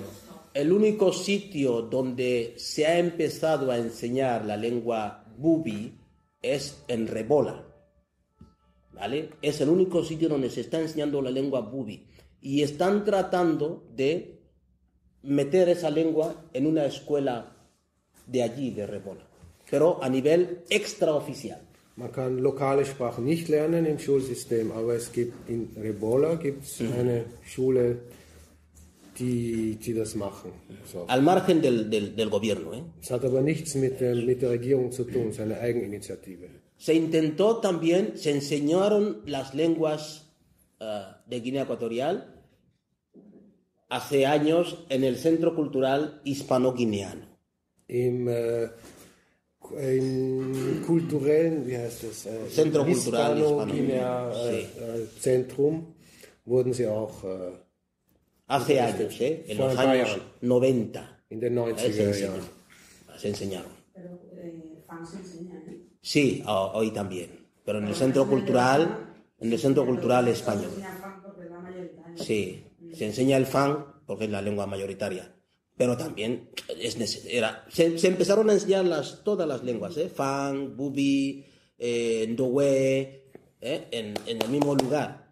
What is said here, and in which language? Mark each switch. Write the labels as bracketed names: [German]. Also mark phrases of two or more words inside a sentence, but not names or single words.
[Spanish] El único sitio donde se ha empezado a enseñar la lengua Bubi es en Rebola, ¿vale? Es el único sitio donde se está enseñando la lengua Bubi y están tratando de meter esa lengua en una escuela de allí, de Rebola, pero a nivel extraoficial. [German] Man kann lokale Sprachen nicht lernen im Schulsystem, aber es gibt in Rebola eine Schule, die das machen. So. [Spanish] Al margen del gobierno, ¿eh? [German] Es hat aber nichts mit der Regierung zu tun, es ist eine Eigeninitiative. [Spanish] Se enseñaron las lenguas de Guinea Ecuatorial hace años en el Centro Cultural Hispano-Guineano. [German] Im kulturellen, wie heißt das? [Spanish] Centro Cultural [German] Hispano-Guinea Zentrum wurden sie auch [Spanish] hace años, en los años 90. [German] In den 90er Jahren. [Spanish] Se enseñaron. Pero FAN se enseña, ¿eh? Sí, hoy también. Pero en el Centro Cultural Español. Sí, se enseña el FAN porque es la lengua mayoritaria. Pero también se empezaron a enseñar todas las lenguas, FAN, Bubi, Ndowe, en el mismo lugar.